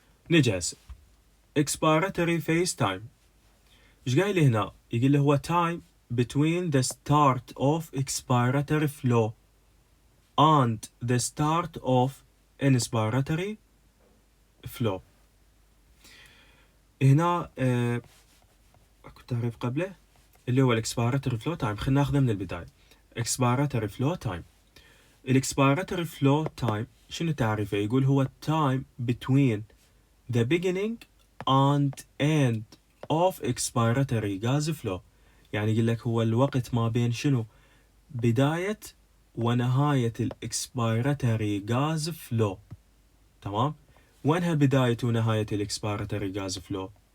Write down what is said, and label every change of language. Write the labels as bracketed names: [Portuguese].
[Arabic] نجي هسه [English] expiratory phase time. [Arabic] ايش قايل لي هنا؟ يقول لي هو [English] time between the start of expiratory flow and the start of inspiratory flow. [Arabic] هنا اكو تعريف قبله اللي هو expiratory flow time. خلينا ناخذه من البداية. expiratory flow time. [English] expiratory flow time [Arabic] شنو تعريفه؟ يقول هو [English] time between the beginning and end of expiratory gas flow. [Arabic] يعني يقول لك هو الوقت ما بين شنو؟ بداية ونهاية الاكسبيراتوري غاز فلو. تمام. وينها بداية ونهاية الاكسبيراتوري غاز فلو؟